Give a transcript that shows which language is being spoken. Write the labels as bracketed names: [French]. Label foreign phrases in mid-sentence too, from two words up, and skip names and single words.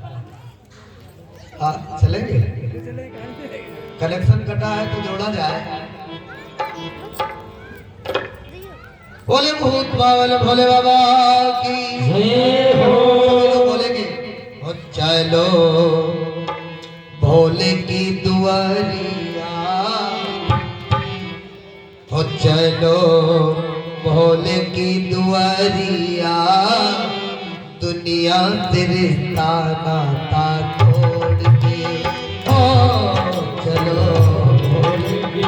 [Hindi] हाँ चलेंगे, कनेक्शन कटा है तो जोड़ा जाए। बोले भूत बाबा भोले बाबा की जय हो। बोलेंगे हो चलो भोले की दुआरिया, हो चलो भोले की दुआरिया, दुनिया से रिश्ता नाता तोड़ के, हो चलो भोले की